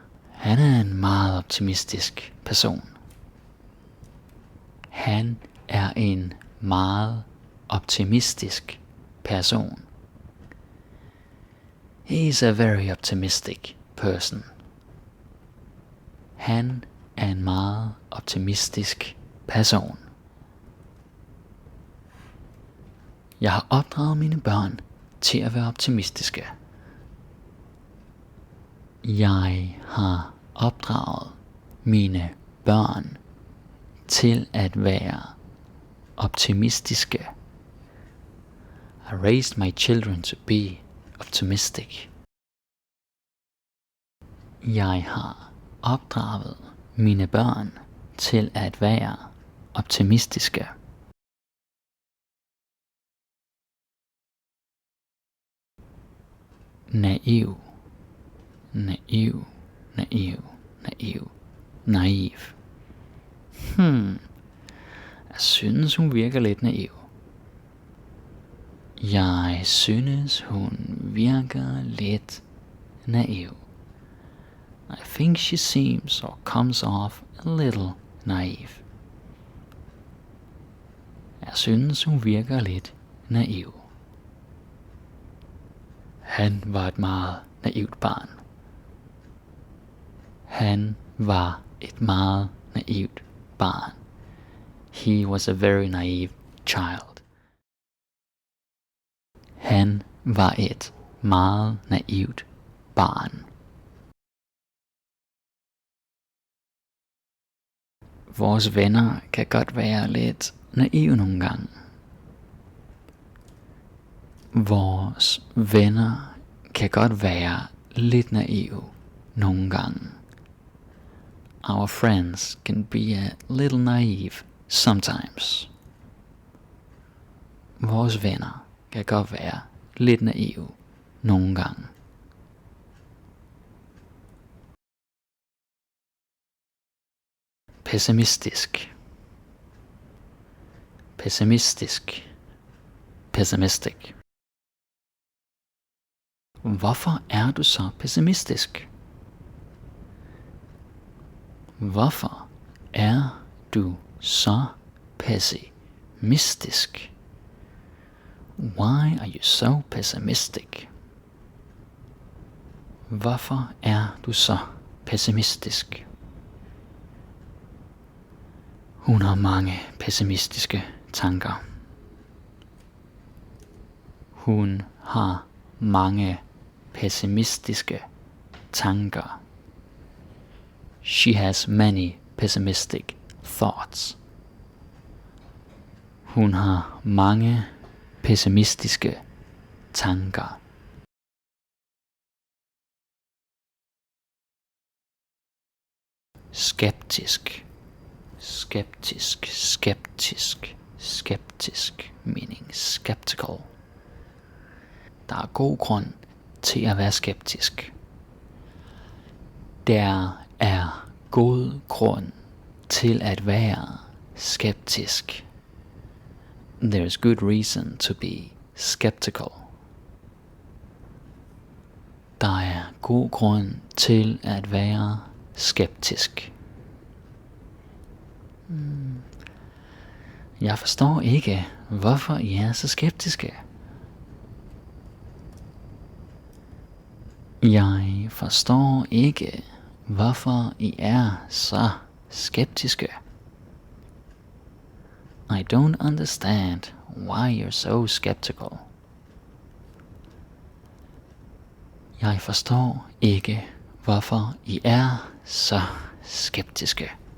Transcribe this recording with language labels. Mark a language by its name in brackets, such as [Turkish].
[Danish] Han er en meget optimistisk person. Han er en meget optimistisk person. [English] He's a very optimistic person. [Danish] Han er en meget optimistisk person. Jeg har opdraget mine børn til at være optimistiske. Jeg har opdraget mine børn til at være optimistiske. [English] I raised my children to be optimistic. [Danish] Jeg har opdraget mine børn til at være optimistiske. Naiv, naiv, naiv, naiv, naiv. Jeg synes hun virker lidt naiv. Jeg synes hun virker lidt naiv. [English] I think she seems or comes off a little naive. [Danish] Jeg synes hun virker lidt naiv. Han var et meget naivt barn. Han var et meget naivt barn. [English] He was a very naive child. [Danish] Han var et meget naivt barn. Vores venner kan godt være lidt naive nogle gange. Vores venner kan godt være lidt naive nogle gange. [English] Our friends can be a little naive sometimes. [Danish] Vores venner kan godt være lidt naive nogle gange. Pessimistisk, pessimistisk, pessimistic. Hvorfor er du så pessimistisk? Hvorfor er du så pessimistisk? [English] Why are you so pessimistic? [Danish] Hvorfor er du så pessimistisk? Hun har mange pessimistiske tanker. Hun har mange pessimistiske tanker. [English] She has many pessimistic thoughts. [Danish] Hun har mange pessimistiske tanker. Skeptisk, skeptisk, skeptisk, skeptisk, [English] meaning skeptical. [Danish] Der er god grund til at være skeptisk. Der er god grund til at være skeptisk. [English] There's good reason to be skeptical. [Danish] Der er god grund til at være skeptisk. Jeg forstår ikke, hvorfor I er så skeptiske. Jeg forstår ikke, hvorfor I er så skeptiske. [English] I don't understand why you're so skeptical. [Danish] Jeg forstår ikke, hvorfor I er så skeptiske.